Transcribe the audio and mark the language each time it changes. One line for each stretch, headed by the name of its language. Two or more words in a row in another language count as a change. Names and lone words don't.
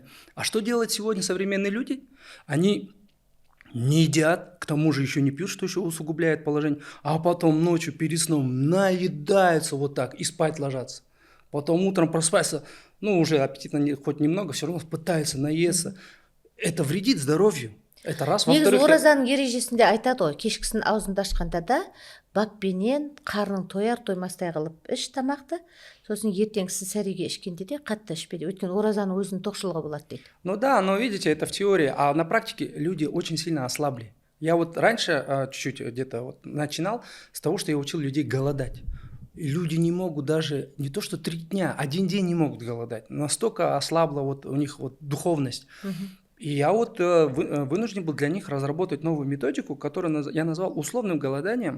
Russian: А что делают сегодня современные люди? Они не едят, к тому же еще не пьют, что еще усугубляет положение, а потом ночью перед сном наедаются вот так и спать ложатся. Потом утром просыпается, ну, уже аппетита хоть немного, все равно пытается наесться. Это вредит здоровью. Это раз.
Kazakh: негізі
Russian: Во-вторых,
Kazakh: оразаның ережесінде айтады ғой, кешкісін аузыңды ашқанда да баппенен қарның тояр тоймастай қылып іш тамақты, сосын ертеңгісін сәреге ішкенде де қатты ішпе дейді. Өйткені оразаның өзінің тоқшылығы болады дейді.
Russian: ну да, но видите, это в теории, а на практике люди очень сильно ослабли. Я вот раньше чуть-чуть где-то вот начинал с того, что я учил людей голодать. И люди не могут даже, не то что 3 дня, 1 день не могут голодать. Настолько ослабла вот у них вот духовность. И я вот вынужден был для них разработать новую методику, которую я назвал условным голоданием.